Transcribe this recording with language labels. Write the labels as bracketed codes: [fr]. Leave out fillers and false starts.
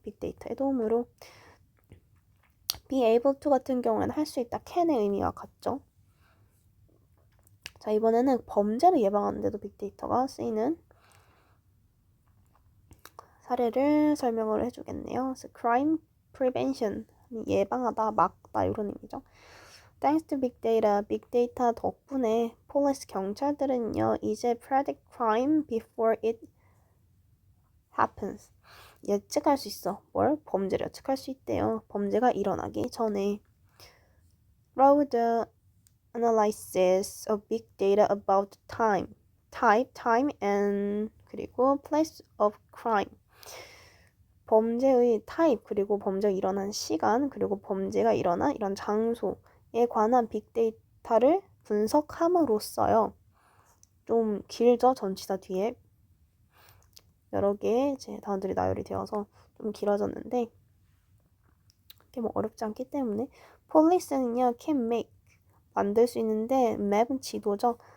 [ko] 빅데이터의 도움으로. [en] be able to [ko] 같은 경우에는 할 수 있다, [en] can [ko] 의 의미와 같죠. 자, 이번에는 범죄를 예방하는 데도 빅데이터가 쓰이는 사례를 설명을 해주겠네요. 그래서 [en] crime prevention, [ko] 예방하다, 막다 이런 의미죠. [en] Thanks to big data, [ko] 빅데이터 덕분에 [en] police [ko] 경찰들은요 이제 [en] predict crime before it happens. [ko] 예측할 수 있어. 뭘? 범죄를 예측할 수 있대요. 범죄가 일어나기 전에. [en] Through the analysis of big data about time, type, time, and [ko] 그리고 [en] place of crime. [ko] 범죄의 타입, 그리고 범죄가 일어난 시간, 그리고 범죄가 일어난 이런 장소에 관한 빅데이터를 분석함으로써요. 좀 길죠? 전치사 뒤에 여러 개의 이제 단어들이 나열이 되어서 좀 길어졌는데 이게 뭐 어렵지 않기 때문에 police는요 [en] can make [ko] 만들 수 있는데 map은 지도죠.